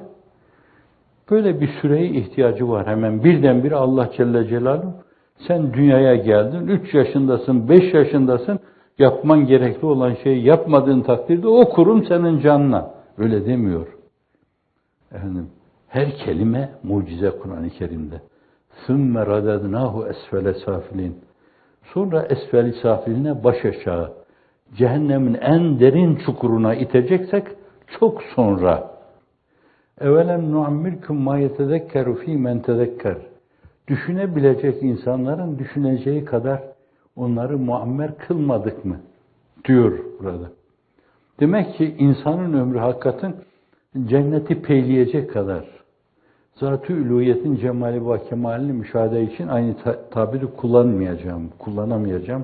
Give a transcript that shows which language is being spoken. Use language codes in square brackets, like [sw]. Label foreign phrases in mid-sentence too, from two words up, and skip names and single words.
[tr] Böyle bir süreye ihtiyacı var. Hemen birdenbire Allah [ar] جل جلاله, [tr] sen dünyaya geldin, 3 yaşındasın, 5 yaşındasın, yapman gerekli olan şeyi yapmadığın takdirde okurum senin canına. Öyle demiyor. Efendim, her kelime mucize Kur'an-ı Kerim'de. [ar] ثُمَّ رَدَدْنَاهُ اَسْفَلَ سَافِلِينَ. [tr] Sonra esfel-i safiline baş aşağı, cehennemin en derin çukuruna iteceksek çok sonra. [ar] اَوَلَمْ نُعَمِّرْكُمْ مَا يَتَذَكَّرُ ف۪ي مَنْ تَذَكَّرُ. [tr] Düşünebilecek insanların düşüneceği kadar onları muammer kılmadık mı? Diyor burada. Demek ki insanın ömrü hakikaten cenneti peyleyecek kadar. Zat-ı üluhiyetin cemali ve kemalini müşahede için aynı tabiri kullanamayacağım.